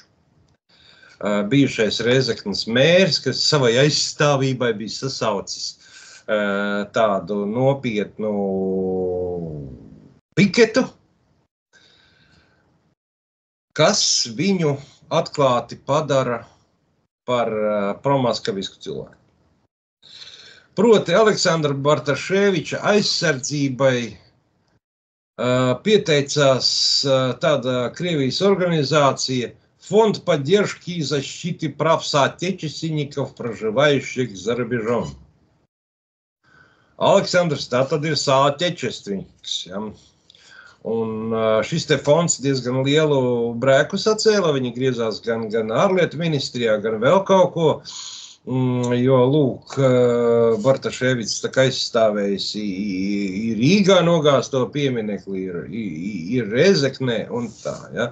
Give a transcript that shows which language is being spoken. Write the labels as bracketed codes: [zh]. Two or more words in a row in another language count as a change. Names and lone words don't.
[lv] Bijušais Rēzeknes mērs, kas savai aizstāvībai bija sasaucis tādu nopietnu piketu, kas viņu atklāti padara par promaskavisku cilvēku. Proti Aleksandra Bartaševiča aizsardzībai pieteicās tāda Krievijas organizācija [ru] Фонд поддержки и защиты прав соотечественников, проживающих за рубежом. [lv] Aleksandrs tātad ir sātečestrinieks, ja? Un šis te fonds diezgan lielu brēku sacēla, viņi griezās gan ārlietu ministrijā, gan vēl kaut ko, jo, lūk, Bartaševics tā kā aizstāvējis ir Rīgā nogāzt to pieminekli, ir Rezeknē un tā, ja?